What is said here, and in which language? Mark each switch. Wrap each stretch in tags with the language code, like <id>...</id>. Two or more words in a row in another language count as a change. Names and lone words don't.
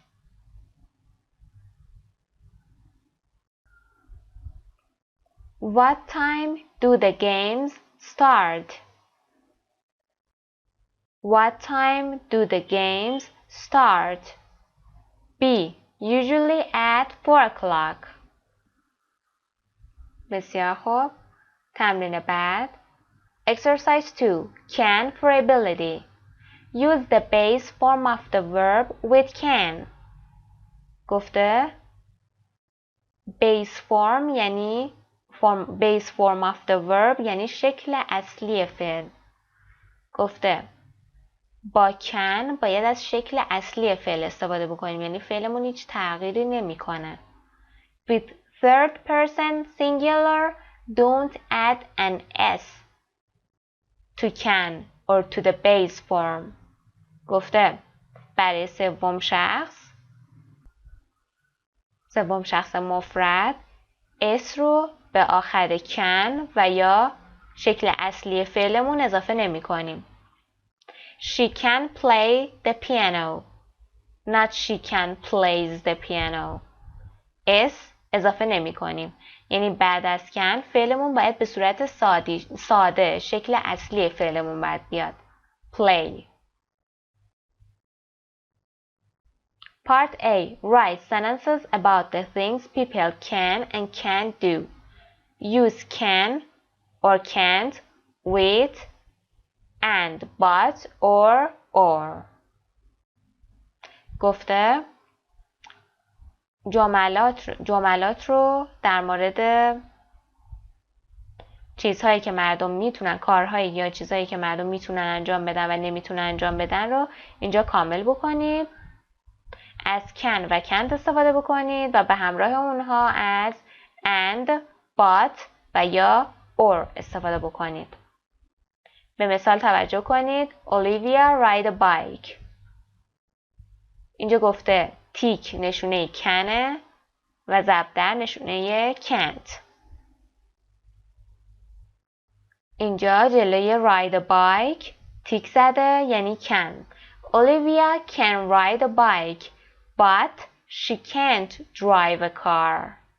<en>What time do the games start? What time do the games start? B. Usually at 4 o'clock.</en> <fa>بسیار خوب. تمرین بعد.</fa> <en>Exercise 2. Can for ability. Use the base form of the verb with can.</en> <fa>گفته</fa> <en>base form</en> <fa>یعنی</fa> <en>base form of the verb</en> <fa>یعنی شکل اصلی فعل. گفته با can باید از شکل اصلی فعل استفاده بکنیم، یعنی فعلمون هیچ تغییری نمیکنه.</fa> <en>With third person singular, don't add an s to can or to the base form.</en> <fa>گفته برای سوم شخص مفرد s رو به آخر can و یا شکل اصلی فعلمون اضافه نمی کنیم.</fa> <en>She can play the piano. Not she can plays the piano.</en> <fa>s اضافه نمی کنیم. یعنی بعد از can فعلمون باید به صورت ساده شکل اصلی فعلمون باید بیاد.</fa> <en>Play. Part A. Write sentences about the things people can and can't do. Use can or can't with and but or.</en> <fa>گفته جملات رو در مورد چیزهایی که مردم میتونن، کارهایی یا چیزهایی که مردم میتونن انجام بدن و نمیتونن انجام بدن رو اینجا کامل بکنید. از can و can't استفاده بکنید و به همراه اونها از and, but و یا or استفاده بکنید. به مثال توجه کنید.</fa> <en>Olivia ride a bike.</en> <fa>اینجا گفته تیک نشونه canه و ضربدر نشونه can't. اینجا جلوی</fa> <en>ride a bike</en> <fa>تیک زده یعنی can.</fa> <en>Olivia can ride a bike but she can't drive a car.</en>